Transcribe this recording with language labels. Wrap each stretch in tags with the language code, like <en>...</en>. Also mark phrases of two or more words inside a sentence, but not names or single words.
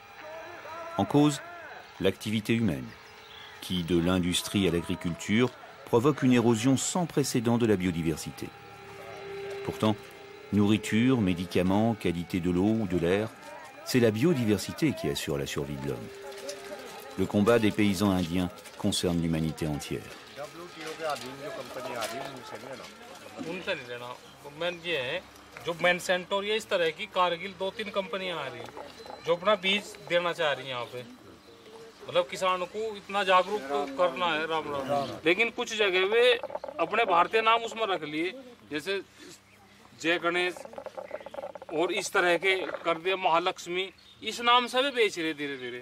<fr>En cause, l'activité humaine, qui, de l'industrie à l'agriculture, provoque une érosion sans précédent de la biodiversité. Pourtant, nourriture, médicaments, qualité de l'eau ou de l'air, c'est la biodiversité qui assure la survie de l'homme. Le combat des paysans indiens concerne l'humanité entière.</fr> <hi>जो Monsanto और ये इस तरह की कारगिल 2-3 कंपनियां आ रही हैं जो अपना बीज देना चाह रही हैं यहाँ पे मतलब किसानों को इतना जागरूक करना है राम राम लेकिन कुछ जगह वे अपने भारतीय नाम उसमें रख लिए जैसे जय गणेश और इस तरह के कर दिया महालक्ष्मी इस नाम से भी बेच रहे धीरे धीरे</hi>